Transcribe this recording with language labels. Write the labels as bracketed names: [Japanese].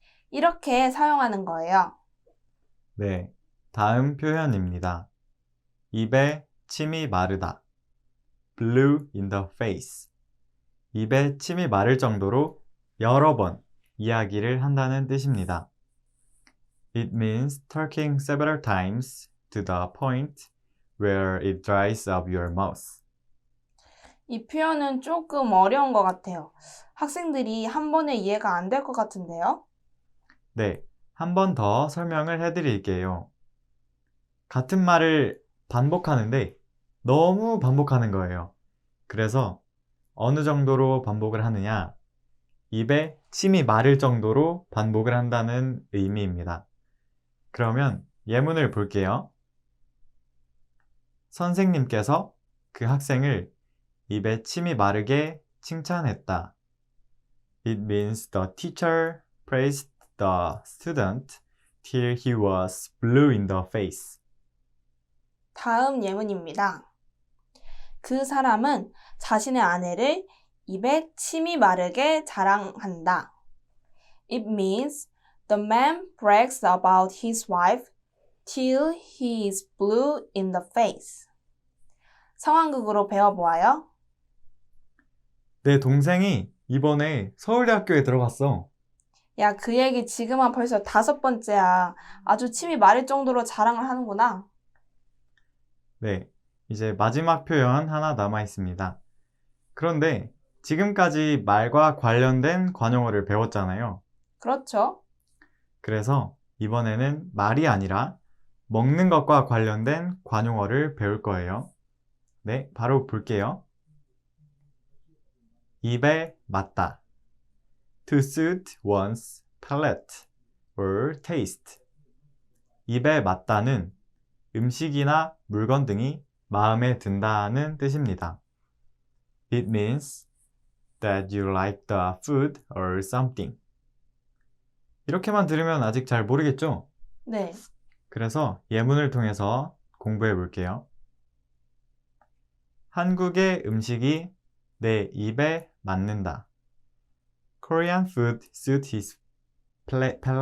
[Korean] 이렇게 사용하는 거예요. 네, 다음 표현입니다. 입에 침이 마르다. [English] Blue in the face. [Korean] 입에 침이 마를 정도로 여러 번 이야기를 한다는 뜻입니다. [English] It means talking several times to the point where it dries up your mouth. [Korean] 이 표현은 조금 어려운 것 같아요. 학생들이 한 번에 이해가 안 될 것 같은데요? 네, 한 번 더 설명을 해드릴게요. 같은 말을 반복하는데 너무 반복하는 거예요. 그래서 어느 정도로 반복을 하느냐? 입에 침이 마를 정도로 반복을 한다는 의미입니다. 그러면 예문을 볼게요. 선생님께서 그 학생을 입에 침이 마르게 칭찬했다. [English] It means the teacher praised the student till he was blue in the face. [Korean] 다음 예문입니다. 그 사람은 자신의 아내를 입에 침이 마르게 자랑한다. [English] It means the man brags about his wife till he is blue in the face. [Korean] 상황극으로 배워보아요. 내 동생이 이번에 서울대학교에 들어갔어. 야, 그 얘기 지금은 벌써 5번째야. 아주 침이 마를 정도로 자랑을 하는구나. 네, 이제 마지막 표현 하나 남아 있습니다. 그런데 지금까지 말과 관련된 관용어를 배웠잖아요. 그렇죠? 그래서 이번에는 말이 아니라 먹는 것과 관련된 관용어를 배울 거예요. 네, 바로 볼게요. 입에 맞다. [English] To suit one's palate or taste. [Korean] 입에 맞다는 음식이나 물건 등이 마음에 든다는 뜻입니다. [English] It means that you like the food or something. [Korean] 이렇게만 들으면 아직 잘 모르겠죠? 네. 그래서 예문을 통해서 공부해 볼게요. 한국의 음식이 내 입에 맞는다. [English] Korean food suits his palate.